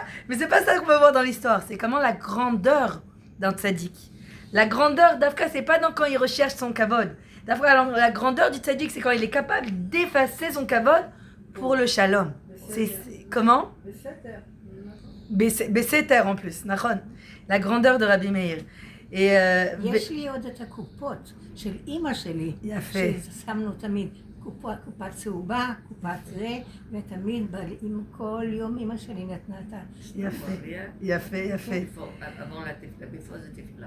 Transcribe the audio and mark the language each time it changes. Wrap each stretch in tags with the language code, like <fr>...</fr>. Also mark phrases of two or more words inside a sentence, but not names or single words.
<fr>Mais c'est pas ça qu'on veut voir dans l'histoire. C'est comment la grandeur d'un tzaddik. La grandeur d'Afka, c'est pas quand il recherche son kavod. La grandeur du tzaddik, c'est quand il est capable d'effacer son kavod pour le shalom. Comment? Besséter en plus, נכון. La grandeur de Rabbi Meir.</fr> <he>יש לי עוד את הקופות של אימא שלי, יפה. ששמנו תמיד קופה צהובה, קופת זה, ותמיד עם כל יום אמא שלי נתנה את ה... יפה, יפה, יפה. בפרוס זה תפילה.</he>